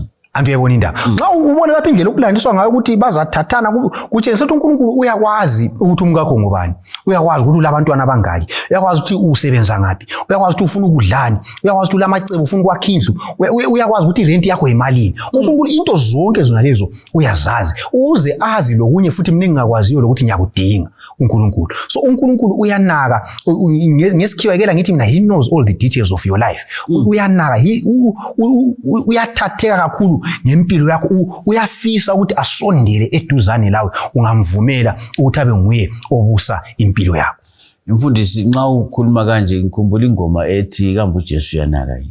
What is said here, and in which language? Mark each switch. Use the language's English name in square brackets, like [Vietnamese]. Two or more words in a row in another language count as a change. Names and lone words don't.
[North Ndebele] antu yebona indaba. Nxa ubona lapha indlela okulandiswa ngayo ukuthi bazathathana kutshengisa ukuthi uNkulunkulu uyakwazi ukuthi umkakho ngubani, uyakwazi ukuthi ulabantwana abangaki, uyakwazi ukuthi usebenza ngaphi, uyakwazi ukuthi ufuna ukudlani, uyakwazi ukuthi ulamacebo ufuna ukwakha indlu, uyakwazi ukuthi irent yakho yimalini. uNkulunkulu into zonke zona lezo uyazazi uze azi lokunye futhi mina ngingakwaziyo lokuthi ngiyakudinga uNkulunkulu. So uNkulunkulu uyanaka ngesikhiwekela ngithi mina [English] he knows all the details of your life. [North Ndebele] Uyanaka uyathatheka kakhulu ngempilo yakho uyafisa ukuthi asondele eduzane lawe ungamvumela ukuthi abe nguye obusa impilo yakho. Mfundisi nxa ukhuluma kanje ngikhumbula ingoma ethi kambe uJesu uyanaka yini